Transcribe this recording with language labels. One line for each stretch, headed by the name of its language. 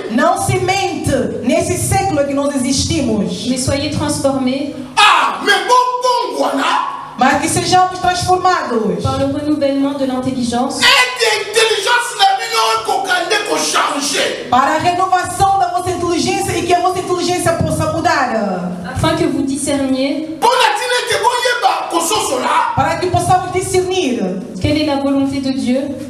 Portuguese: Não se mente nesse século que nós existimos,
French: mais soyez transformés
Lingala: Ah! Mais bobongwana
Portuguese: mas que sejamos transformados
French: par le renouvellement de l'intelligence,
Lingala: ete intelligence na bino ekokande kochange.
Portuguese: para a renovação da vossa inteligência e que a vossa inteligência possa mudar,
French: afin que vous discerniez
Lingala: Mpona tina ete boyeba kososola
Portuguese: para que possamos discernir
French: quelle est la volonté de Dieu,